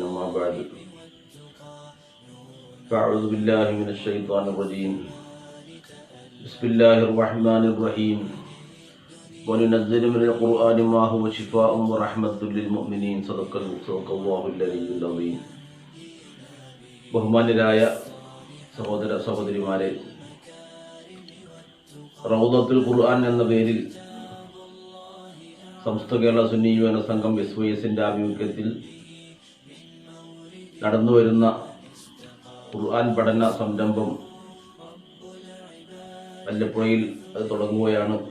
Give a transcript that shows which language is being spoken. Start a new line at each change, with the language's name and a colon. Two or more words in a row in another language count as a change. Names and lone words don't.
Arabic: ما بعد، فأعوذ بالله من الشيطان الرجيم. بسم الله الرحمن الرحيم. وننزل من القرآن ما هو شفاء ورحمة للمؤمنين. صدق الله العلي العظيم.
Malayalam: ബഹുമാന്യരായ സഹോദര സഹോദരിമാരെ, റൗദത്തുൽ ഖുർആൻ എന്ന പേരിൽ സമസ്ത കേരള സുന്നി യുവജന സംഘം SYSന്റെ ആഭിമുഖ്യത്തിൽ നടന്നുവരുന്ന ഖുർആൻ പഠന സംരംഭം വല്ലപ്പുഴയിൽ അത് തുടങ്ങുകയാണ്.